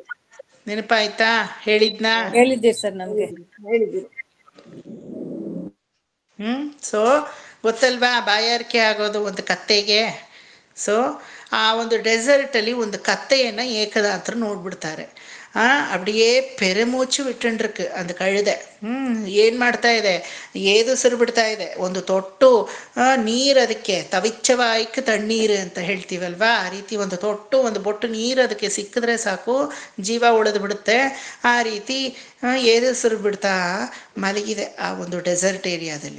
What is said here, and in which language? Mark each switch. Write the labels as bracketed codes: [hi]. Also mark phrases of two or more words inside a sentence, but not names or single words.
[kn] ನೆನಪಾಯ್ತಾ? ಹೇಳಿದ್ನಾ? ಹೇಳಿದ್ದೀರಿ ಸರ್ ನಮ್ಗೆ. ಹೇಳಿದ್ರಿ. ಸೊ ಗೊತ್ತಲ್ವಾ ಬಾಯಾರಿಕೆ ಆಗೋದು ಒಂದು ಕತ್ತೆಗೆ. ಸೊ ಆ ಒಂದು ಡೆಸರ್ಟಲ್ಲಿ ಒಂದು ಕತ್ತೆಯನ್ನು ಏಕನಾಥರು ನೋಡ್ಬಿಡ್ತಾರೆ. [ta] அப்படியே பெருமூச்சு விட்டுருக்கு அந்த ಕழுದೆ. [kn] ಏನು ಮಾಡ್ತಾ ಇದೆ? ಏದುಸಿರು ಬಿಡ್ತಾ ಇದೆ. ಒಂದು ತೊಟ್ಟು ನೀರು, ಅದಕ್ಕೆ ತವಿಚ್ಚವಾಯ್ಕೆ ತಣ್ಣೀರು ಅಂತ ಹೇಳ್ತೀವಲ್ವಾ, ಆ ರೀತಿ ಒಂದು ತೊಟ್ಟು ಒಂದು ಬೊಟ್ಟು ನೀರು ಅದಕ್ಕೆ ಸಿಕ್ಕಿದ್ರೆ ಸಾಕು, ಜೀವ ಉಳಿದು ಬಿಡುತ್ತೆ. ಆ ರೀತಿ ಏದುಸಿರು ಬಿಡ್ತಾ ಮಲಗಿದೆ ಆ ಒಂದು ಡೆಸರ್ಟ್ ಏರಿಯಾದಲ್ಲಿ.